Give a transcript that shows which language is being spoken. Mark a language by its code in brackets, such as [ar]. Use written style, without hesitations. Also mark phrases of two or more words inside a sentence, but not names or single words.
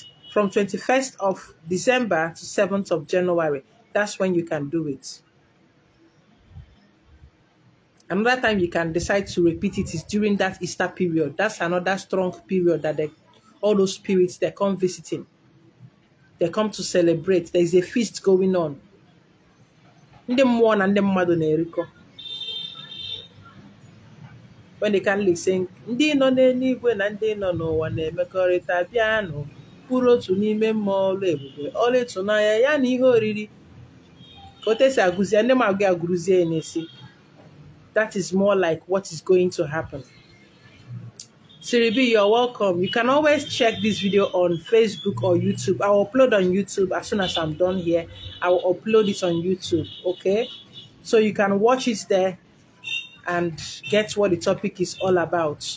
[en] From 21st of December to 7th of January. That's when you can do it. Another time you can decide to repeat it is during that Easter period. That's another strong period that all those spirits, they come visiting. They come to celebrate. There is a feast going on. [ig] Ndị mmụọ na ndị mmadụ na-erikọ. [en] When the Catholic sing, [ig] ndị nọ n'eluigwe na ndị nọ n'ụwa na-emekọrịta bịanụ kwuru otu n'ime mmụọ ọlụ ebube ọlụ ịtụnanya ya na ihe oriri ka o tesi agụzie ndị magụ agụrụzie n'isi. [en] That is more like what is going to happen. Siribi, you're welcome. You can always check this video on Facebook or YouTube. I will upload on YouTube as soon as I'm done here. I will upload it on YouTube, okay? So you can watch it there and get what the topic is all about.